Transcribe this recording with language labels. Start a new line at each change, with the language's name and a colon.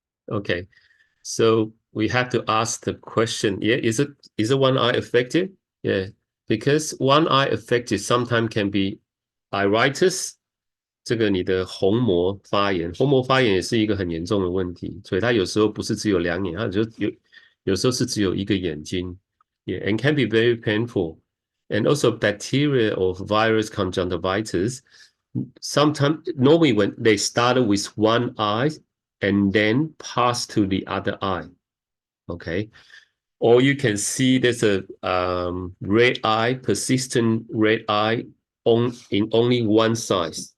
English: Okay, so we have to ask the question, yeah, is it one eye affected? Yeah, because one eye affected sometimes can be iritis.
Chinese: 这个你的虹膜发炎，虹膜发炎也是一个很严重的问题，所以它有时候不是只有两眼，它有时候是只有一个眼睛，
English: yeah, and can be very painful. And also bacteria or virus conjunctivitis, sometimes normally when they started with one eye and then pass to the other eye, okay? Or you can see there's a red eye, persistent red eye in only one side.